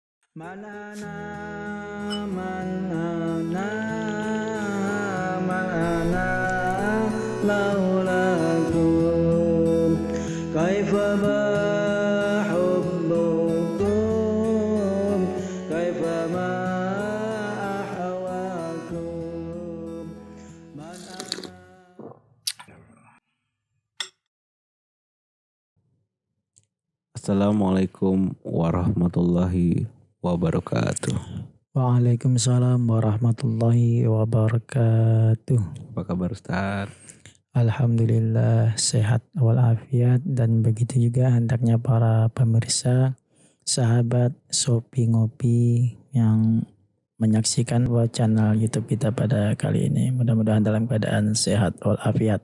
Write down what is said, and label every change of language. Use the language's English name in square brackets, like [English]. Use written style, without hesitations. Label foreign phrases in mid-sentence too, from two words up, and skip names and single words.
[Arabic] Manana manana manana لولاكم كيف ما حبكم كيف ما أهواكم. السلام عليكم ورحمة الله وبركاته. وعليكم السلام ورحمة الله وبركاته. [Indonesian] Apa kabar Ustaz? Alhamdulillah sehat walafiat, dan begitu juga hendaknya para pemirsa, sahabat Sopi Ngopi yang menyaksikan channel YouTube kita pada kali ini. Mudah-mudahan dalam keadaan sehat walafiat.